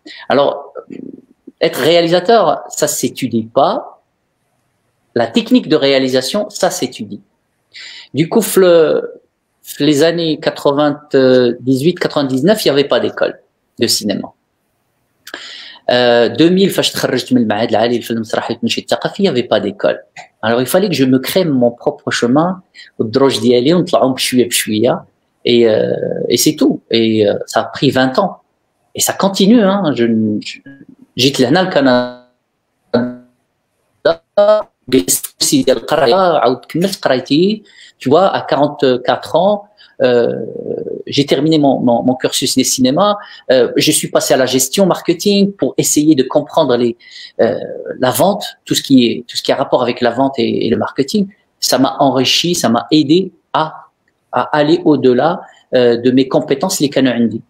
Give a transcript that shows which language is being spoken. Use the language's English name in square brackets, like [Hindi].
[French] Alors, être réalisateur, ça s'étudie pas. La technique de réalisation, ça s'étudie. Du coup, les années 98-99, il n'y avait pas d'école de cinéma. [Arabic] 2000 فاش تخرجت من المعهد العالي للفيلم المسرحي والتمثيل الثقافي, [French] il n'y avait pas d'école. Alors il fallait que je me crée mon propre chemin [Arabic] والدروج ديالي ونطلعوا بشويه بشويه [French] et c'est tout. Et ça a pris 20 ans et ça continue, hein. [Arabic] جيت لهنا الكندا جلست ديال القرايه عاود كملت قرايتي, [French] tu vois, à 44 ans. J'ai terminé mon cursus des cinémas. Je suis passé à la gestion marketing pour essayer de comprendre la vente, tout ce qui a rapport avec la vente et le marketing. Ça m'a enrichi, ça m'a aidé à aller au-delà de mes compétences les canaux.